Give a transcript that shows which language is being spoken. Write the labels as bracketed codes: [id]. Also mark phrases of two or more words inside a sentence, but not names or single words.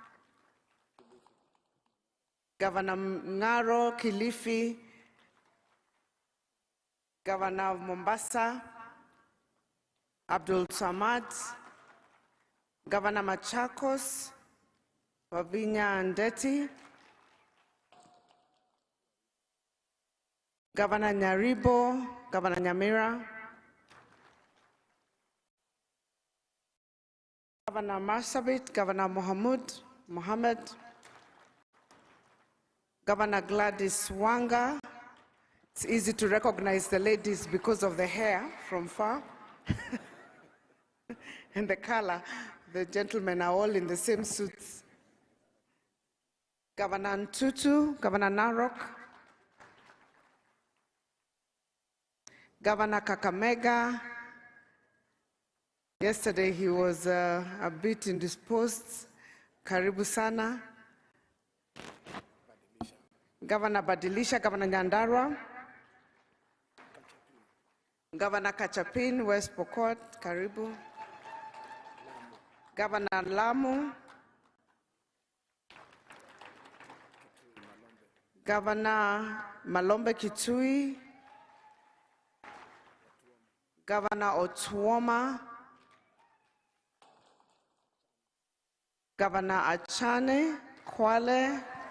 [en] Governor Ngaro Kilifi, Governor of Mombasa, Abdul Samad, Governor Machakos, Wavinya Ndeti, Governor Nyaribo, Governor Nyamira, Governor Marsabit, Governor Mohammed, Governor Gladys Wanga. It's easy to recognize the ladies because of the hair from far. And the color. The gentlemen are all in the same suits. Governor Ntutu, Governor Narok, Governor Kakamega. Yesterday he was a bit indisposed. [sw] Karibu sana. [en] Governor Badilisha, Governor Nyandarua, Governor Kachapin, West Pokot, Karibu, Governor Lamu, Governor Malombe Kitui, Governor Otuoma, Governor Achane, Kwale,